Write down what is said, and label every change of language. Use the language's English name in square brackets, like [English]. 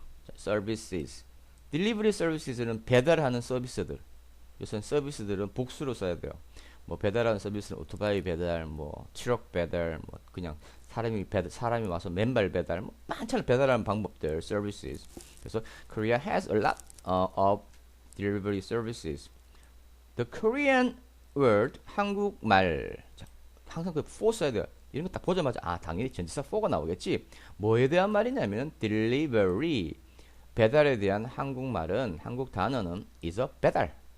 [Korean] 자, services, delivery services는 배달하는 서비스들. 요새 서비스들은 복수로 써야 돼요. 뭐 배달하는 서비스는 오토바이 배달, 뭐 트럭 배달, 뭐 그냥 사람이 와서 맨발 배달, 뭐 많잖아 배달하는 방법들, services. [English] 그래서 Korea has a lot of delivery services. The Korean word [Korean] 한국말 자, 항상 그 for 써야 돼요. 이런 거 딱 보자마자 당연히 전치사 for가 나오겠지. 뭐에 대한 말이냐면 delivery 배달에 대한 한국말은 한국 단어는 [English] is a [Korean] 배달.